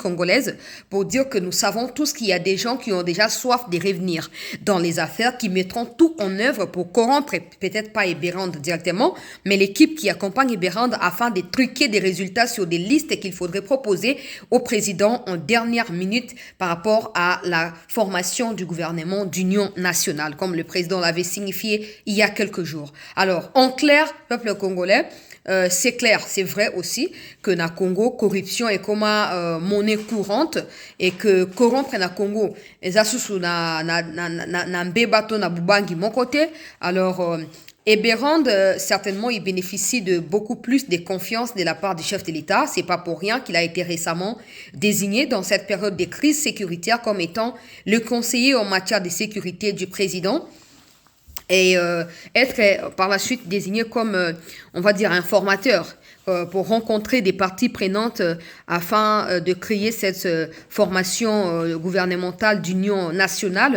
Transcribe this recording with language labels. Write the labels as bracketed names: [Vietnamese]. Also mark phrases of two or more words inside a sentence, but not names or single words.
[French] congolaise, pour dire que nous savons tous qu'il y a des gens qui ont déjà soif de revenir dans les affaires, qui mettront tout en œuvre pour corrompre, peut-être pas Eberand directement, mais l'équipe qui accompagne Eberand afin de truquer des résultats sur des listes qu'il faudrait proposer au président en dernière minute par rapport à la formation du gouvernement d'union nationale, comme le président l'avait signifié il y a quelques jours. Alors, en clair, peuple congolais, c'est clair, c'est vrai aussi que [Lingala] na Congo, [French] corruption est comme monnaie courante et que corrompre [Lingala] na Congo, ezasusu na mbebato na bubangi [French] mon côté. Alors, Eberand, certainement, il bénéficie de beaucoup plus de confiance de la part du chef de l'État. C'est pas pour rien qu'il a été récemment désigné dans cette période de crise sécuritaire comme étant le conseiller en matière de sécurité du président. Et être par la suite désigné comme, on va dire, un formateur pour rencontrer des parties prenantes afin de créer cette formation gouvernementale d'union nationale.